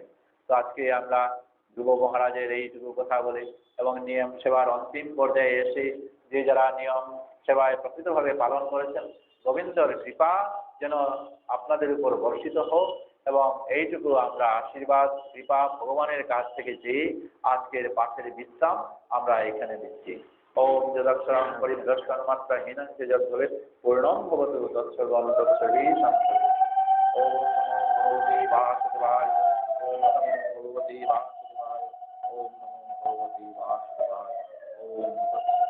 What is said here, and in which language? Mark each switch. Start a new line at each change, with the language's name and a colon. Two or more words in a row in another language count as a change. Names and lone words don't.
Bangla: তো আজকে আমরা ধ্রুব মহারাজের এইটুকু কথা বলে এবং নিয়ম সেবার অন্তিম পর্যায়ে এসে যে যারা নিয়ম সেবায় প্রকৃতভাবে পালন করেছেন, গোবিন্দর কৃপা যেন আপনাদের উপর বর্ষিত হোক, এবং এইটুকু আমরা আশীর্বাদ কৃপা ভগবানের কাছ থেকে যে আজকের পাঠের বিশ্রাম আমরা এখানে দিচ্ছি।
Sanskrit: ওম যদক্ষরং পরিদর্শন মাত্রা হীনং যদ ভবেৎ পূর্ণং ভবতু তৎসর্বং তৎসর্বৈ সংশয়। ওম নমো ভগবতে বাসুদেবায়, ওম নমো ভগবতে বাসুদেবায়, ওম নমো ভগবতে বাসুদেবায়, ওম